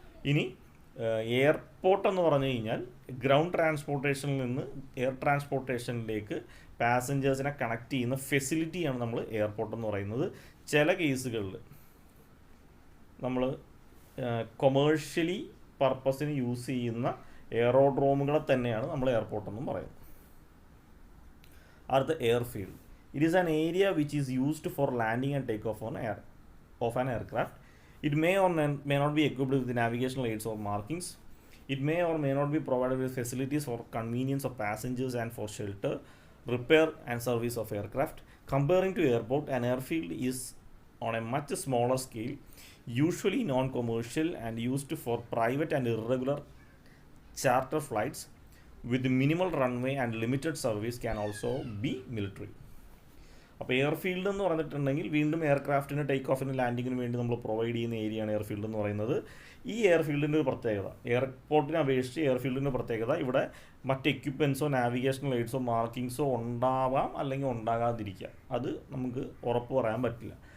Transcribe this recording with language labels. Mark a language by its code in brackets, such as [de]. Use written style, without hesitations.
[ml] ഇനി എയർപോർട്ട് എന്ന് പറഞ്ഞു കഴിഞ്ഞാൽ ഗ്രൗണ്ട് ട്രാൻസ്പോർട്ടേഷനിൽ നിന്ന് എയർ ട്രാൻസ്പോർട്ടേഷനിലേക്ക് പാസഞ്ചേഴ്സിനെ കണക്ട് ചെയ്യുന്ന ഫെസിലിറ്റിയാണ് നമ്മൾ എയർപോർട്ട് എന്ന് പറയുന്നത്. ചില കേസുകളിൽ നമ്മൾ കൊമേഴ്ഷ്യലി പർപ്പസിന് യൂസ് ചെയ്യുന്ന എയറോഡ്രോമുകളെ തന്നെയാണ് നമ്മൾ എയർപോർട്ട് എന്നും പറയുന്നത്. അടുത്ത airfield. [en] It is an area which is used for landing and takeoff of an aircraft. It may or may not be equipped with navigational aids or markings. It may or may not be provided with facilities for convenience of passengers and for shelter, repair and service of aircraft. Comparing to airport, an airfield is on a much smaller scale, usually non-commercial and used for private and irregular charter flights with minimal runway and limited service, can also be military. [ml] അപ്പോൾ airfield എന്ന് പറഞ്ഞിട്ടുണ്ടെങ്കിൽ വീണ്ടും എയർക്രാഫ്റ്റിന് take ഓഫിന് ലാൻഡിങ്ങിന് വേണ്ടി നമ്മൾ provide ചെയ്യുന്ന ഏരിയയാണ് airfield എന്ന് പറയുന്നത്. ഈ എയർഫീൽഡിൻ്റെ ഒരു പ്രത്യേകത, എയർപോർട്ടിനെ അപേക്ഷിച്ച് എയർഫീൽഡിൻ്റെ പ്രത്യേകത, ഇവിടെ മറ്റ് എക്യുപ്മെൻസോ നാവിഗേഷണൽ എയ്ഡ്സോ മാർക്കിങ്സോ ഉണ്ടാവാം അല്ലെങ്കിൽ ഉണ്ടാകാതിരിക്കാം, അത് നമുക്ക് ഉറപ്പ് പറയാൻ പറ്റില്ല.